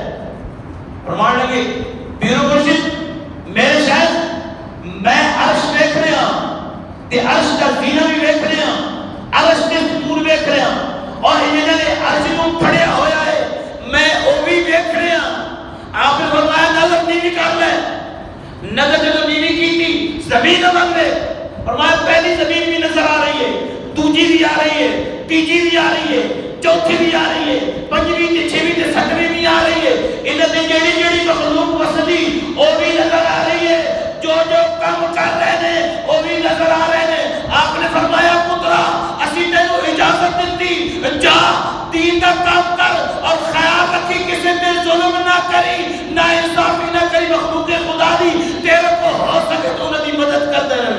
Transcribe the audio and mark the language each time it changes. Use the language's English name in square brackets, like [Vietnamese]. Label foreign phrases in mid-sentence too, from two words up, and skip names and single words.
[Urdu] فرمان لگے پیر مرشد میرے شاید میں عرش دیکھ رہا ہوں تے عرش کا زینہ بھی دیکھ رہا ہوں، عرش کے ستون دیکھ رہا ہوں، اور انہوں نے عرش کو پھڑیا ہویا ہے میں وہ بھی دیکھ رہا ہوں۔ آپ نے فرمایا نظر نیوی کر لے۔ نظر جب نیوی کی تھی زمین بن گئے، فرمایا پہلی زمین بھی نظر آ رہی ہے، دوسری بھی آ رہی ہے، تیسری بھی آ رہی ہے، چوتھی بھی آ رہی ہے، [Punjabi] پنجویں تے چھویں تے ساتویں بھی آ رہی ہے۔ انہاں تے جڑی مخلوق وسدی [Urdu] وہ بھی نظر آ رہی ہے، جو کام کر رہے ہیں وہ بھی نظر آ رہے ہیں۔ [Punjabi] آپ نے فرمایا پترا اسی تینوں اجازت دیتی، جا دین کا کام کر اور خیال رکھی کسی تے ظلم نہ کری، نہ انصافی نہ کری، مخلوق خدا دی تیرے کو ہو سکے تو انہاں دی مدد کر دے رہے۔